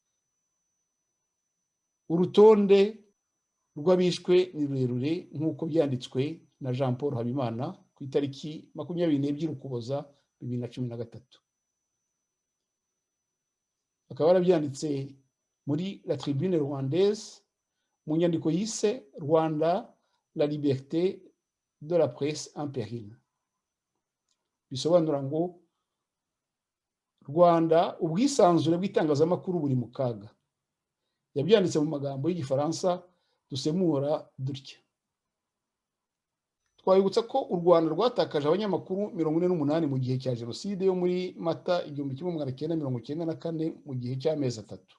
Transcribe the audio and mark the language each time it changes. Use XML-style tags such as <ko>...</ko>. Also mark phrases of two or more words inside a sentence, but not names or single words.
<rw>Urutonde rw'abishwe ni rurerure nk'uko byanditswe na Jean Paul Habimana ku itariki 22 Ukuboza 2013. Akaba yarabyanditse muri La Tribune Rwandaise mu nyandiko yise Rwanda,</rw> <fr>la liberté de la presse en péril.</fr> <rw>Bisobanura ngo Rwanda, ubwisanzure bw'itangazamakuru buri mu kaga. Yabyanditse mu magambo y'Igifaransa dusemura dutya. Twabibutsa ko u Rwanda rwatakaje abanyamakuru 48 mu gihe cya Jenoside yo muri Mata 1994 mu gihe cy'amezi 3.</rw>